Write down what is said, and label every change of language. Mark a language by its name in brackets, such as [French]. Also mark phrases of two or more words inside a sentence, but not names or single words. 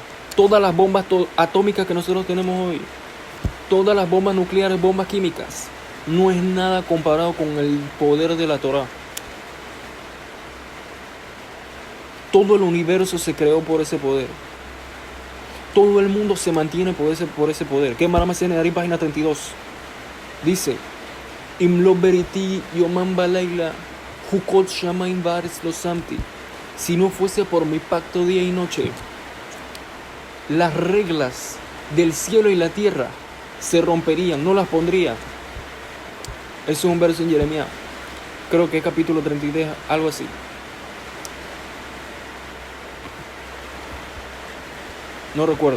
[Spanish] Todas las bombas atómicas que nosotros tenemos hoy, todas las bombas nucleares, bombas químicas, no es nada comparado con el poder de la Torah. Todo el universo se creó por ese poder. Todo el mundo se mantiene por ese poder. ¿Qué Maramá Nedarim, página 32? Dice: [Hebrew] אם לא בריתי יומם ולילה חקות שמים וארץ לא שמתי. [Spanish] Si no fuese por mi pacto día y noche, las reglas del cielo y la tierra se romperían, no las pondría. Eso es un verso en Jeremías, creo que es capítulo 33, algo así. No recuerdo.